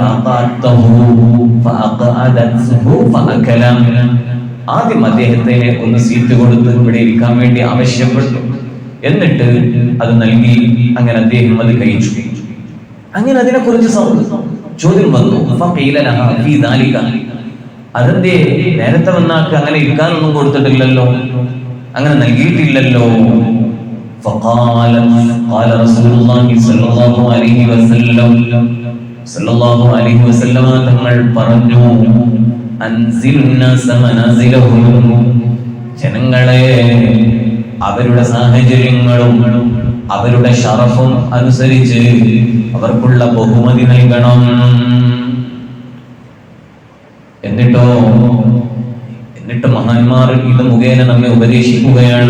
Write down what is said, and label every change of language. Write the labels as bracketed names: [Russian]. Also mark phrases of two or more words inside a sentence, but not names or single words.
[Malayalam] ആദ്യം അദ്ദേഹത്തെ ഒന്ന് സീറ്റ് കൊടുത്ത് ഇവിടെ ഇരിക്കാൻ വേണ്ടി ആവശ്യപ്പെട്ടു. എന്നിട്ട് അത് നൽകി. അങ്ങനെ അദ്ദേഹം അത് കഴിച്ചു. അങ്ങനെ അതിനെ കുറിച്ച് ചോദ്യം വന്നു. അതെന്തേ നേരത്തെ വന്നാക്ക് അങ്ങനെ ഇരിക്കാനൊന്നും കൊടുത്തിട്ടില്ലല്ലോ, അങ്ങനെ നൽകിയിട്ടില്ലല്ലോ. [Arabic] فقال رسول الله صلى الله عليه وسلم [Malayalam] തങ്ങൾ പറഞ്ഞു, ജനങ്ങളെ അവരുടെ സാഹചര്യങ്ങളും അവരുടെ ഷറഫും അനുസരിച്ച് അവർക്കുള്ള ബഹുമതി നൽകണം. എന്നിട്ട് മഹാന്മാർ ഇത് മുഖേന നമ്മെ ഉപദേശിക്കുകയാണ്.